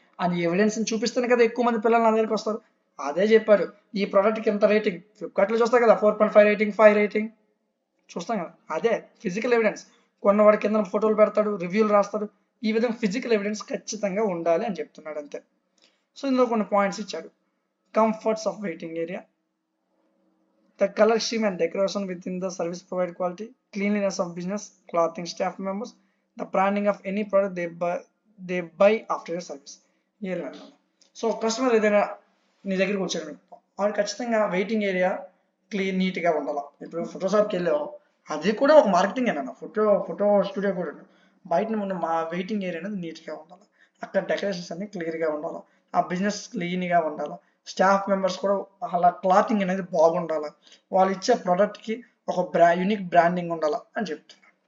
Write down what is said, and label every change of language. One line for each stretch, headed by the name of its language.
Telugu: అని ఎవిడెన్స్ని చూపిస్తేనే కదా ఎక్కువ మంది పిల్లలు నా దగ్గరికి వస్తారు. అదే చెప్పాడు, ఈ ప్రోడక్ట్కి ఎంత రేటింగ్, ఫ్లిప్కార్ట్లో చూస్తాం కదా 4.5 రేటింగ్, 5 రేటింగ్ చూస్తాం కదా, అదే ఫిజికల్ ఎవిడెన్స్. కొన్నవాడి కింద ఫోటోలు పెడతాడు, రివ్యూలు రాస్తాడు, ఈ విధంగా ఫిజికల్ ఎవిడెన్స్ ఖచ్చితంగా ఉండాలి అని చెప్తున్నాడు అంతే. సో ఇందులో కొన్ని పాయింట్స్ ఇచ్చాడు.
English: Comforts of waiting area, the colour scheme and decoration within the service provide quality, cleanliness of business, clothing staff members, the branding of any product they buy after your service.
Telugu: So customer ఏదైనా నీ దగ్గరికి వచ్చాడు, వాడు ఖచ్చితంగా waiting area clean నీట్గా ఉండాలి. ఇప్పుడు ఫోటోషాప్కి వెళ్ళావు, అది కూడా ఒక మార్కెటింగ్ ఏనా, ఫోటో స్టూడియో కూడా బయట ముందు మా వెయిటింగ్ ఏరియా అనేది నీట్గా ఉండాలి, అక్కడ డెకరేషన్స్ అన్ని క్లియర్గా ఉండాలి, ఆ బిజినెస్ క్లీన్గా ఉండాలి, స్టాఫ్ మెంబర్స్ కూడా అలా క్లాతింగ్ అనేది బాగుండాలి, వాళ్ళు ఇచ్చే ప్రోడక్ట్కి ఒక యూనిక్ బ్రాండింగ్ ఉండాలి అని చెప్తున్నారు.